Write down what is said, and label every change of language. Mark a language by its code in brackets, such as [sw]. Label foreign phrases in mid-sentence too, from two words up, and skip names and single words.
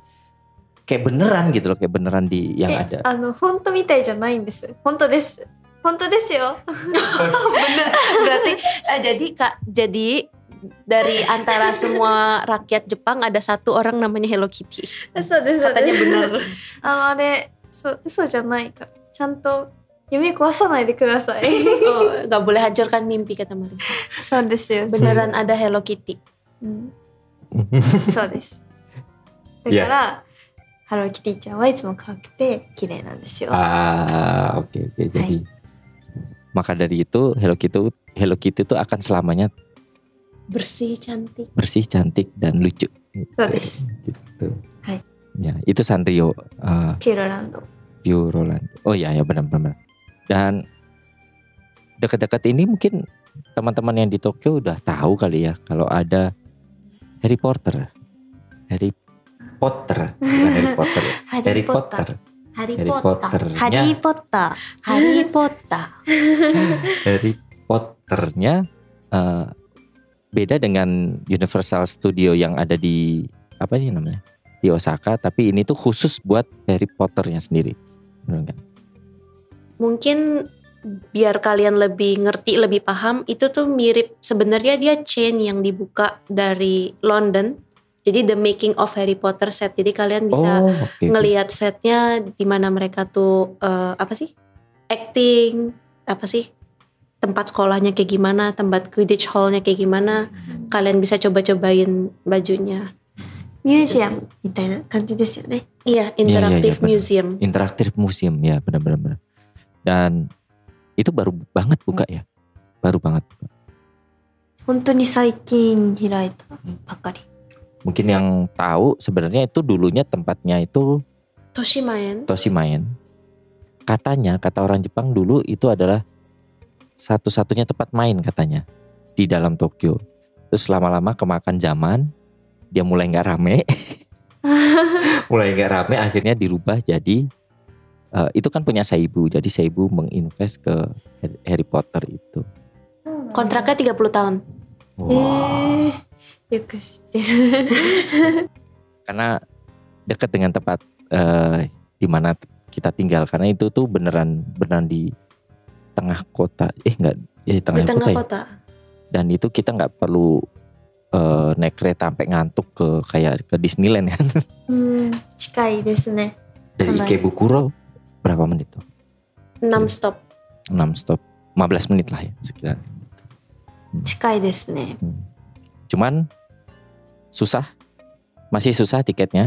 [id] Kayak beneran gitu loh, kayak beneran di yang ada. [ja] 本当みたいじゃないんです。本当です。本当ですよ。 [id] Bener. Berarti jadi dari antara semua rakyat Jepang ada satu orang namanya Hello Kitty. [ja] そうですそう [id] Katanya [ja] です [id] bener. [ja] あれ嘘じゃないからちゃんと夢壊さないでください。 [id] Oh, gak boleh hancurkan mimpi kata Marisa. [ja] そうですよ。 [id] Beneran ada Hello Kitty. [ja] うんそうです。だから、ハローキティちゃんはいつも可愛くて綺麗なんですよ。 [id] Oke. Jadi maka dari itu Hello Kitty itu akan selamanya Bersih, cantik. bersih, cantik dan lucu. [ja] そうです。 [id] Gitu. Hai. Ya, itu Sanrio ピューロランド。 Pure Roland. Oh ya benar. Dan dekat-dekat ini mungkin teman-teman yang di Tokyo udah tahu kali ya kalau ada Harry Potter. Harry Potter, bukan Harry Potter. Ya. ハ Harry リーポッター。 Potter. ハリ Harry ーポッター。 Potter-nya. ハリーポッター。ハリーポッター。 Harry Potter-nya beda dengan Universal Studio yang ada di apa sih namanya? Di Osaka, tapi ini tuh khusus buat Harry Potter-nya sendiri. Benar kan? Mungkin biar kalian lebih ngerti, lebih paham, itu tuh mirip, sebenarnya dia chain yang dibuka dari London. Jadi [en] the making of Harry Potter set. [id] Jadi kalian bisa oke. ngelihat setnya di mana mereka tuh apa sih? Acting, apa sih? Tempat sekolahnya kayak gimana, tempat Quidditch Hall-nya kayak gimana. Kalian bisa coba-cobain bajunya. [ja] ミュージアムみたいな感じですよね。 [id] Iya, interactive benar. museum. Interaktif museum ya benar. Dan itu baru banget buka ya, baru banget. [ja] 本当に最近開いたばかり。 [id] Mungkin yang tahu sebenarnya itu dulunya tempatnya itu Toshimaen. Toshimaen. Katanya kata orang Jepang dulu itu adalah satu-satunya tempat main katanya di dalam Tokyo. Terus lama-lama kemakan zaman. Dia mulai nggak rame, akhirnya dirubah jadi itu kan punya Seibu, jadi Seibu menginvest ke Harry Potter itu. Kontraknya 30 tahun. Wah. [ja] よく知ってる。 [id] Karena dekat dengan tempat di mana kita tinggal, karena itu tuh beneran di tengah kota, enggak, ya di tengah, Di tengah kota, ya. kota. Dan itu kita nggak perlu naik kereta sampai ngantuk kayak ke Disneyland kan. [ja] 近いですね。 [id] Dari Ikebukuro berapa menit tuh? 6 stop. 6 stop, 15 menit lah ya sekitar. [ja] 近いですね。 [id] Cuman masih susah tiketnya.